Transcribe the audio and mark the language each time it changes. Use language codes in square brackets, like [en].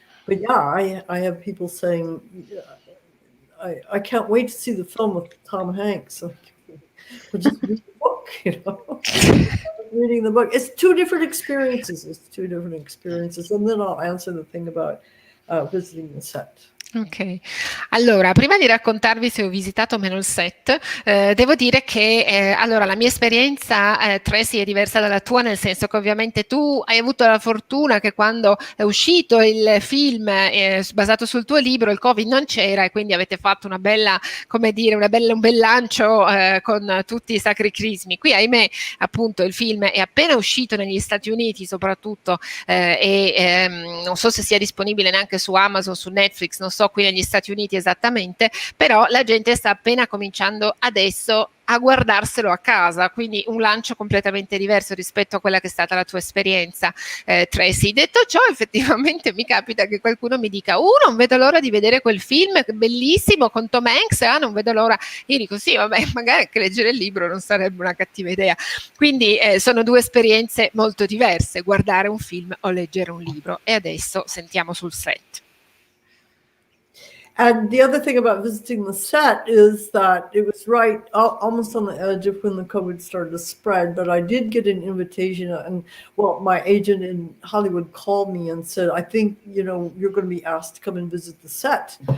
[en] But yeah, I have people saying, I can't wait to see the film with Tom Hanks. We'll just read the book, you know. Reading the book. It's two different experiences. And then I'll answer the thing about visiting the set. [it] Ok, allora prima di raccontarvi se ho visitato o meno il set, devo dire che allora la mia esperienza, Tracy, è diversa dalla tua, nel senso che ovviamente tu hai avuto la fortuna che quando è uscito il film basato sul tuo libro il Covid non c'era e quindi avete fatto una bella, come dire, un bel lancio con tutti i sacri crismi. Qui ahimè appunto il film è appena uscito negli Stati Uniti soprattutto non so se sia disponibile neanche su Amazon, su Netflix, non so qui negli Stati Uniti esattamente, però la gente sta appena cominciando adesso a guardarselo a casa, quindi un lancio completamente diverso rispetto a quella che è stata la tua esperienza, Tracy. Detto ciò, effettivamente mi capita che qualcuno mi dica non vedo l'ora di vedere quel film bellissimo con Tom Hanks, non vedo l'ora. Io dico sì, vabbè, magari anche leggere il libro non sarebbe una cattiva idea. Quindi sono due esperienze molto diverse, guardare un film o leggere un libro. E adesso sentiamo sul set. [en] And the other thing about visiting the set is that it was right almost on the edge of when the COVID started to spread, but I did get an invitation, and well, my agent in Hollywood called me and said, I think, you know, you're going to be asked to come and visit the set.